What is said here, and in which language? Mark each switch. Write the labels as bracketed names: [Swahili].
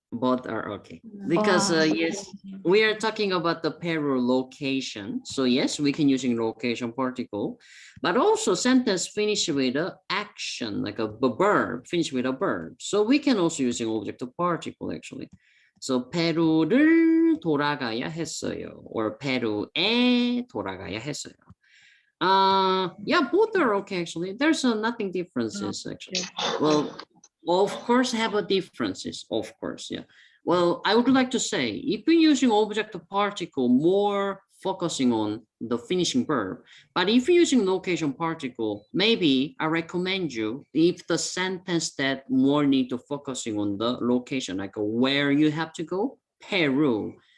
[English] Both are okay because Wow. yes, we are talking about the Peru location. So yes, we can using location particle, but also sentence finish with a action like a verb finish with a verb. So we can also using object of particle actually. [Korean] So 페루를 돌아가야 했어요, or 페루에 돌아가야 했어요. [English] Yeah, both are okay actually. There's nothing differences actually. Well, of course have a differences, of course, yeah. Well, I would like to say if you're using object of particle, more focusing on the finishing verb, but if you're using location particle, maybe I recommend you if the sentence that more need to focusing on the location, like where you have to go, Peru.